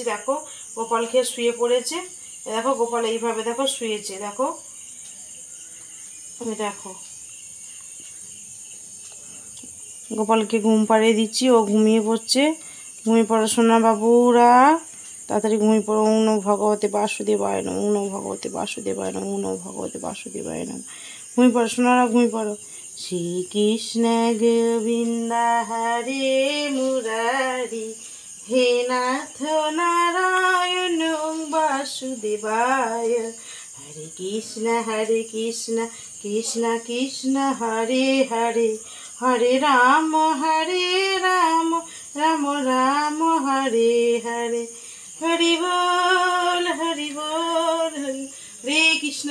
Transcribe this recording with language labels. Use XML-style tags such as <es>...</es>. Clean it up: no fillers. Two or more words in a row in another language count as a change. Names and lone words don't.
<bn>দেখো গোপাল খেয়ে শুয়ে পড়েছে। দেখো গোপাল এইভাবে দেখো শুয়েছে, দেখো দেখো গোপালকে ঘুম পাড়িয়ে দিচ্ছি, ও ঘুমিয়ে পড়ছে। ঘুমিয়ে পড়াশোনা বাবুরা তাড়াতাড়ি ঘুমিয়ে পড়ো।</bn> <sa>ওং নমঃ ভগবতে বাসুদেবায় নমঃ, ওং নমঃ ভগবতে বাসুদেবায় নমঃ, ওং নমঃ ভগবতে বাসুদেবায় নমঃ।</sa> <bn>ঘুমিয়ে পড়ো সোনারা, ঘুমিয়ে পড়ো। শ্রীকৃষ্ণ গোবিন্দ হরে মুরারি, হে নাথ নারায়ণ বাসুদেবায়, হরে হরে কৃষ্ণ কৃষ্ণ কৃষ্ণ হরে হরে হরে রাম রাম রাম হরে হরে হরি বল হরি বল হরে কৃষ্ণ।</bn>